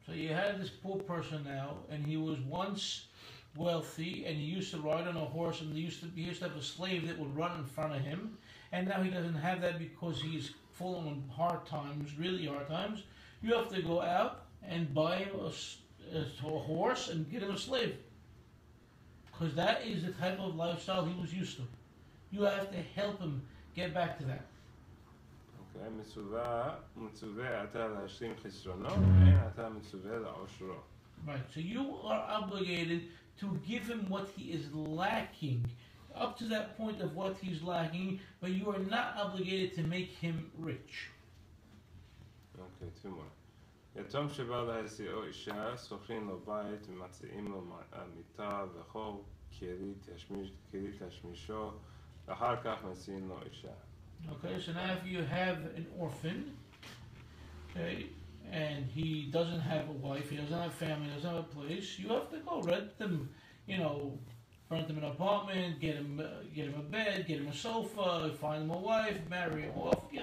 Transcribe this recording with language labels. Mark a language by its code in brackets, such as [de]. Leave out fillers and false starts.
[en] So you had this poor person now, and he was once wealthy, and he used to ride on a horse, and he used to have a slave that would run in front of him, and now he doesn't have that because he's fallen on hard times, really hard times. You have to go out and buy him a horse and get him a slave. Because that is the type of lifestyle he was used to. You have to help him get back to that. [he] Okay, מצווה אתה להשלים חסרונו, ואין אתה מצווה לעושרו. [en] Right, so you are obligated to give him what he is lacking, up to that point of what he's lacking, but you are not obligated to make him rich. Okay, two more. [he] יתום שבא להשיאו אישה, שוכרים לו בית ומציעים לו מיטה וחור, כלי תשמישו, ואחר כך מציעים לו אישה. [en] Okay, so now if you have an orphan, okay, and he doesn't have a wife, he doesn't have family, doesn't have a place, you have to go rent them, rent them an apartment, get him a bed, get him a sofa, find him a wife, marry him off.